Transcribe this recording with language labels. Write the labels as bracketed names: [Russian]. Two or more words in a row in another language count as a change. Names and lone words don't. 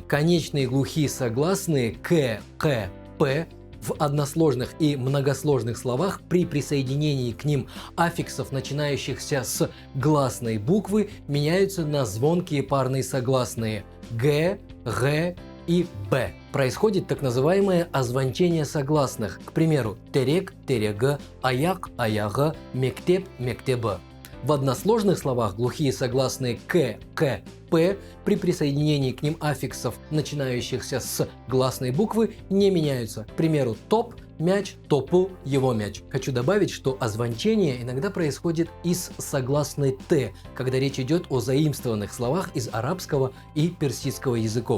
[Russian] Конечные глухие согласные к, п в односложных и многосложных словах при присоединении к ним аффиксов, начинающихся с гласной буквы, меняются на звонкие парные согласные г, г и б. Происходит так называемое озвончение согласных. К примеру, [Crimean Tatar] терек, терега, аяк, аяга, мектеп, мектеба. [Russian] В односложных словах глухие согласные к, п при присоединении к ним аффиксов, начинающихся с гласной буквы, не меняются. К примеру, топ, мяч, топу, его мяч. Хочу добавить, что озвончение иногда происходит из согласной т, когда речь идет о заимствованных словах из арабского и персидского языков.